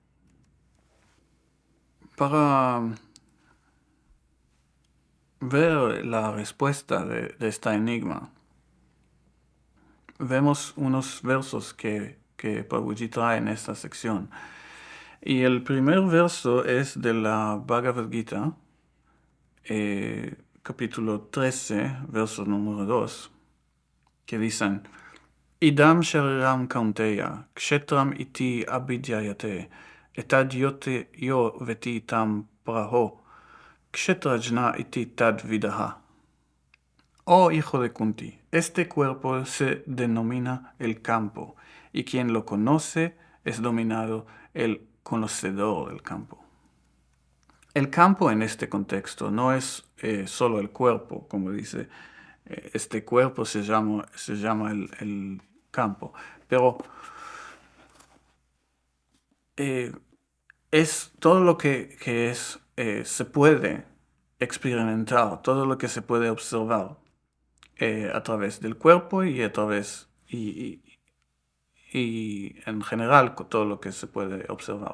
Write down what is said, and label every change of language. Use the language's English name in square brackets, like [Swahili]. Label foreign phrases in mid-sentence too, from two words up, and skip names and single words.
[Spanish] Para ver la respuesta de este enigma, vemos unos versos que Prabhuji trae en esta sección. Y el primer verso es de la Bhagavad Gita, capítulo 13, verso número 2, que dicen, [Sanskrit] इदं शरीरं कौन्तेय, क्षेत्रम् इति अभिध्ययते, एतद् योते यो वेत्ति तं प्राहो, क्षेत्रज्ञ इति तद् विदह. [Spanish] Oh hijo de Kunti, este cuerpo se denomina el campo, y quien lo conoce es dominado el conocedor del campo. El campo en este contexto no es solo el cuerpo, como dice, este cuerpo se llama el campo, pero es todo lo que se puede experimentar, todo lo que se puede observar a través del cuerpo y a través y en general todo lo que se puede observar.